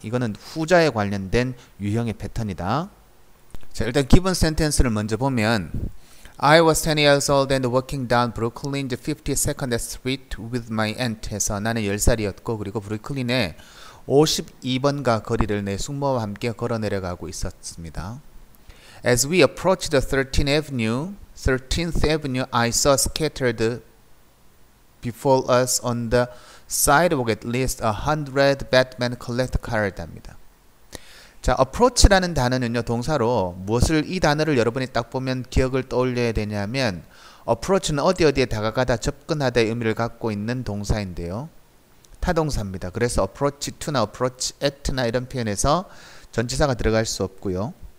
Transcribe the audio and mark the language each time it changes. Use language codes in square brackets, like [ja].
[ko] 이거는 후자에 관련된 유형의 패턴이다. 자, 일단 기본 센텐스를 먼저 보면 [en] I was 10 years old and walking down Brooklyn 52nd Street with my aunt [ko] 해서 나는 10살이었고 그리고 브루클린의 52번가 거리를 내 숙모와 함께 걸어 내려가고 있었습니다. [en] As we approached the 13th Avenue, I saw scattered before us on the sidewalk at least 100 Batman collector cars [ko] 합니다. 자, approach라는 단어는요, 동사로 무엇을, 이 단어를 여러분이 딱 보면 기억을 떠올려야 되냐면 approach는 어디에 다가가다, 접근하다의 의미를 갖고 있는 동사인데요. 타동사입니다. 그래서 approach to나 approach at나 이런 표현에서 전치사가 들어갈 수 없고요.